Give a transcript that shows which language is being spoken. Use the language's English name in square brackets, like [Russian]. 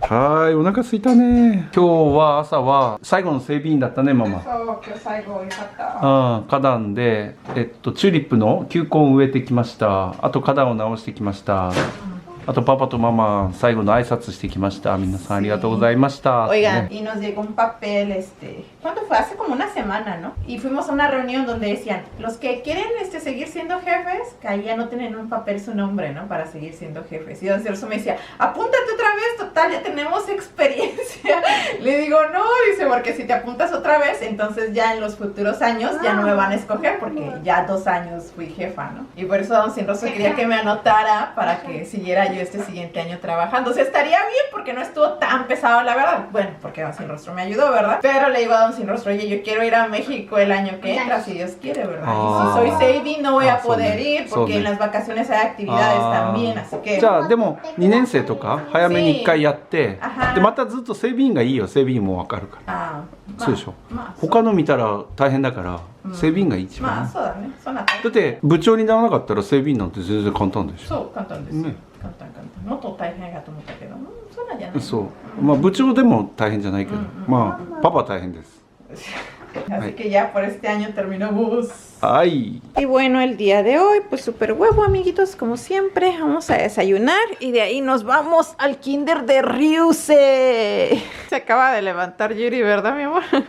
[Japanese] はい、お腹空いたね。今日は朝は最後の整備員だったねママ。そう、今日最後よかった。花壇でチューリップの球根を植えてきました。あと花壇を直してきました。あとパパとママ最後の挨拶してきました。皆さんありがとうございました。 [Spanish] Oigan, y nos llegó un papel, ¿cuándo fue? Hace como una semana, ¿no? Y fuimos a una reunión donde decían, los que quieren seguir siendo jefes, que ahí ya no tienen un papel su nombre, ¿no? Para seguir siendo jefes. Y don Celso me decía, apúntate otra vez, total, ya tenemos experiencia. Le digo, no, dice, porque si te apuntas otra vez, entonces ya en los futuros años ya no me van a escoger, porque ya 2 años fui jefa, ¿no? Y por eso don Sinroso quería que me anotara para que siguiera yo este siguiente año trabajando. O sea, estaría bien porque no estuvo tan pesado, la verdad. Bueno, porque don Sinrostro me ayudó, ¿verdad? Pero le digo a don Sinrostro, oye, yo quiero ir a México el año que entra, si Dios quiere, ¿verdad? Y si soy Sadie no voy a poder ir porque en las vacaciones hay actividades también, así que... [Japanese] じゃあでも2年生とか早めに1回やって、でまたずっと整備員がいいよ。整備員もわかるから。そうでしょ。他の見たら大変だから整備員が一番。まあそうだね。そうなった。だって部長にならなかったら整備員なんて全然簡単でしょ。そう簡単です。ね。簡単。もっと大変だと思ったけど、そうなんじゃない。そう。まあ部長でも大変じゃないけど、まあパパは大変です。 [Spanish] Así que ya por este año terminamos. Ay. Y bueno, el día de hoy, pues súper huevo, amiguitos, como siempre. Vamos a desayunar y de ahí nos vamos al Kinder de Ryusei. Se acaba de levantar Yuri, ¿verdad, mi amor?